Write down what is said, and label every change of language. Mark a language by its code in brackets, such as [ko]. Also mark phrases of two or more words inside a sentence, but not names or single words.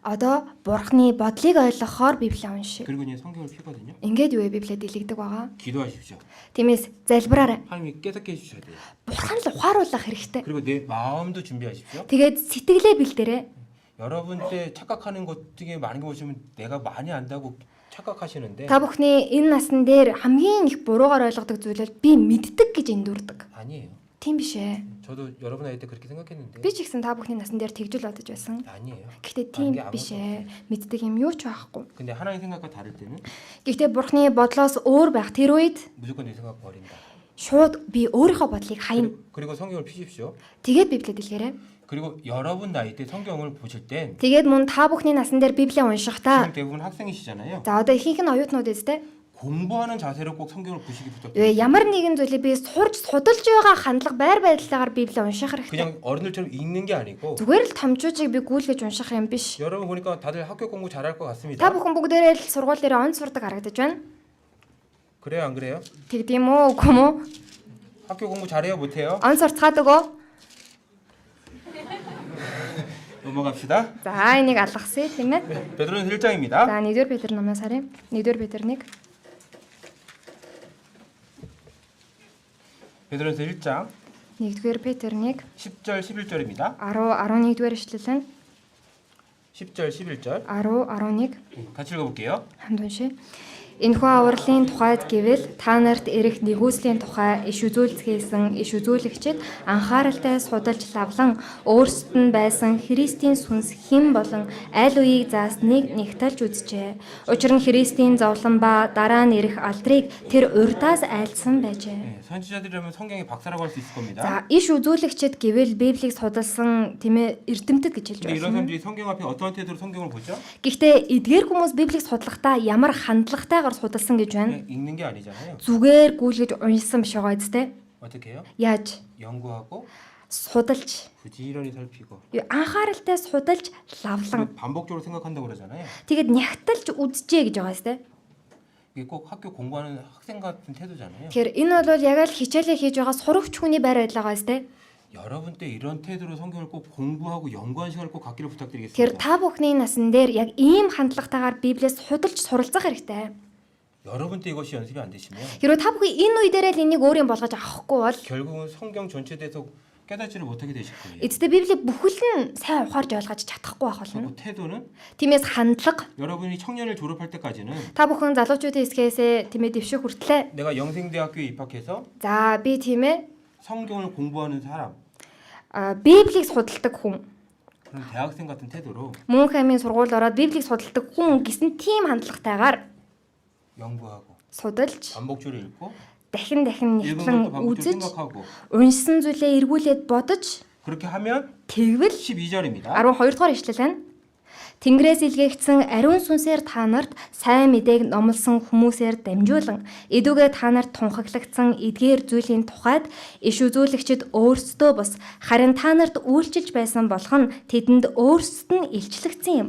[mn] одоо Бурхны бодлыг ойлгохоор Библийг уншия. [ko] 그리고 이제 성경을 피거든요. [mn] Ингээд юу вэ Библиэд дэлгдэг байгаа? [ko] 기도하십시오. [mn] Тиймээс залбираарай. [ko] 하나님이 깨닫게 해주셔야 돼요. [mn] Бурхан л ухааруулах хэрэгтэй. [ko] 그리고 내 마음도 준비하십시오. [mn] Тэгээд сэтгэлээ бэлдээрэй. [ko] 여러분 때 착각하는 것 중에 많은 거 보시면 내가 많이 안다고 착각하시는데 [mn] Та бүхний энэ насн дээр хамгийн их буруугаар ойлгодог зүйл бол би мэддэг гэж эндүрдэг. [ko] 아니에요. [mn] Тийм биш ээ. [ko] 저도 여러분 나이 때 그렇게 생각했는데 [mn] Би ч ихсэн та бүхний насн дээр тэгж л бодож байсан. [ko] 아니에요. [mn] Гэхдээ тийм биш ээ. Мэддэг юм юу ч байхгүй. [ko] 근데 하나님 생각과 다를 때는 [mn] Гэхдээ Бурхны бодлоос өөр байх тэр үед [ko] 무조건 내 생각 버린다. [mn] шууд би өөрийнхөө бодлыг хаяна. [ko] 그리고 성경을 피십시오. [mn] Тэгээд Библиэд дэлгээрэй. [ko] 그리고 여러분 나이 때 성경을 보실 땐 [mn] Тэгээд мөн та бүхний насн дээр Библийг уншихдаа [ko] 지금 대부분 학생이시잖아요. [mn] за одоо ихэнх нь оюутнууд эстэй. [ko] 공부하는 자세로 꼭 성경을 보시기 [mn] Вэ [ko] 부탁드립니다. [mn] ямар нэгэн зүйлийг би сурж судалж байгаа хандлага байр байдлаагаар Библийг унших хэрэгтэй. [ko] 그냥 어른들처럼 읽는 게 아니고 [mn] Зүгээр л томчуужийг би гүйлгэж унших юм биш. [ko] 여러분 보니까 다들 학교 공부 잘할 것 [mn] Та [ko] 같습니다. [mn] бүхэн бүгдээрээ л сургууль дээр онц сурдаг харагдаж байна. [ko] 그래요, 안 그래요? [mn] Тэгдэм үү, үгүй юм уу? [ko] 학교 공부 잘해요, 못해요? [mn] Онц сурцгаадаг уу? [ko] 넘어갑시다. [mn] За энийг алгасъя тийм ээ. [ko] 베드로는 1장입니다. [mn] За 1-р Петр номоос харъя. 1-р Петр 1. [ko] 베드로서 1장 [mn] 1-р Петр 1 [ko] 10절 11절입니다. [mn] 10-11-р эшлэл нь [ko] 10절 11절 [mn] 10-11 [ko] 같이 읽어볼게요. [mn] хамт уншия. Энэхүү авралын тухайд гэвэл та нарт ирэх нэгүслийн тухай иш үзүүлцгээсэн иш үзүүлэгчид анхааралтай судалж лавлан өөрсдөд нь байсан Христийн сүнс хэн болон аль үеийг заасныг нэгтэлж үзжээ. Учир нь Христийн зовлон ба дараа нь ирэх алдрыг тэр урьдаас айлдсан байжээ. [ko] 네, 선지자들이라면 성경의 박사라고 할 수 있을 겁니다. [mn] За иш үзүүлэгчид гэвэл Библийг судалсан тийм ээ эрдэмтэд гэж хэлж [ko] 근데 이런 [mn] байна. [ko] 사람들이 성경 앞에 어떤 태도로 성경을 보죠? [mn] Гэхдээ эдгээр хүмүүс Библийг судлахдаа ямар хандлагатайгаар судалсан гэж байна? [ko] 그냥 읽는 게 아니잖아요. [mn] Зүгээр гүйлгэж уншсан биш байгаа зү? [ko] 어떻게 해요? [mn] Яаж [ko] 연구하고 [mn] судалж [ko] 부지런히 살피고 [mn] анхааралтай судалж лавлан [ko] 그리고 반복적으로 생각한다고 그러잖아요. [mn] тэгээд нягталж үджээ гэж байгаа зү? [ko] 이게 꼭 학교 공부하는 학생 같은 태도잖아요. [mn] Тэгэхээр энэ бол яг л хичээлээ хийж байгаа сурагч хүний байр байдал байгаа зү? [ko] 여러분 때 이런 태도로 성경을 꼭 공부하고 연구하는 시간을 꼭 갖기를 [mn] Тэгэхээр [ko] 부탁드리겠습니다. [mn] та бүхний насн дээр яг ийм хандлагатайгаар Библиэс судалж суралцах хэрэгтэй. [ko] 여러분 때 이것이 연습이 안 되시면 [mn] Хэрвээ та бүхэн энэ үе дээрээ л энийг өөр юм болгож авахгүй бол [ko] 결국은 성경 전체에 대해서 깨닫지를 못하게 되실 거예요. [mn] эцэстээ Библийг бүхэл нь сайн ухаарж ойлгож чадахгүй байх болно. [ko] 그리고 태도는 [mn] Тиймээс хандлага [ko] 여러분이 청년을 졸업할 때까지는 [mn] та бүхэн залуучуудын хэсгээс тийм ээ дэвших хүртлээр [ko] 내가 영생대학교에 입학해서 [mn] за би тийм ээ [ko] 성경을 공부하는 사람 [mn] Библийг судалдаг хүн [ko] 그런 대학생 같은 태도로 [mn] мөнх амийн сургууль ороод Библийг судалдаг хүн гэсэн тийм хандлагатайгаар [ko] 연구하고 [mn] судалж [ko] 반복적으로 읽고 [mn] дахин [ko] 읽은 것도 [mn] няхлан [ko] 반복적으로 [mn] үзэж [ko] 생각하고 [mn] уншсан зүйлээ эргүүлээд бодож [ko] 그렇게 하면 [mn] тэгвэл [ko] 12절입니다. [mn] 12 дугаар ишлэл байна. Тэнгэрээс илгээгдсэн ариун сүнсээр та нарт сайн мэдээг номлосон хүмүүсээр дамжуулан эдүгээ та нарт тунхаглагдсан эдгээр зүйлийн тухайд иш үзүүлэгчид өөрсдөө бус харин та нарт үйлчилж байсан болох нь тэдэнд өөрсдөд нь илчлэгдсэн юм.